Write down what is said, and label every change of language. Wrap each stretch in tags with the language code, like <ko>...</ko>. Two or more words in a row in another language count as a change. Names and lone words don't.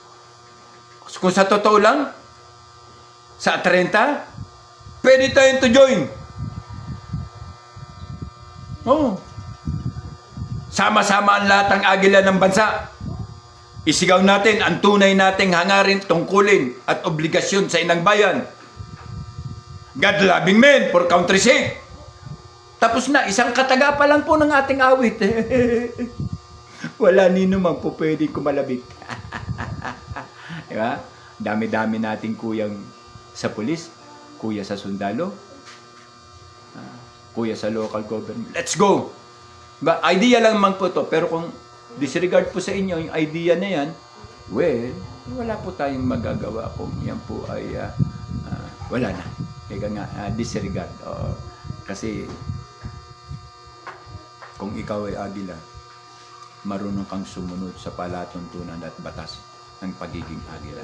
<tl>Kung sa totoo lang, sa 30, pwede tayong</tl> <en>to join.</en> <tl>Sama-sama ang lahat ng Agila ng bansa. Isigaw natin ang tunay nating hangarin, tungkulin at obligasyon sa inang bayan.</tl> <en>God-loving men for country sake.</en> <tl>Tapos na, isang kataga pa lang po ng ating awit. Wala nino man po pwedeng kumalabik. Diba? Dami-dami nating kuyang sa pulis, kuya sa sundalo, kuya sa local government.</tl> <en>Let's go!</en> <tl>Diba? Idea lang man po to, pero kung disregard po sa inyo yung idea na yan, well, wala po tayong magagawa kung yan po ay wala na. Kaya nga, disregard. Kasi kung ikaw ay Agila, marunong kang sumunod sa palatuntunan at batas ng pagiging Agila.</tl>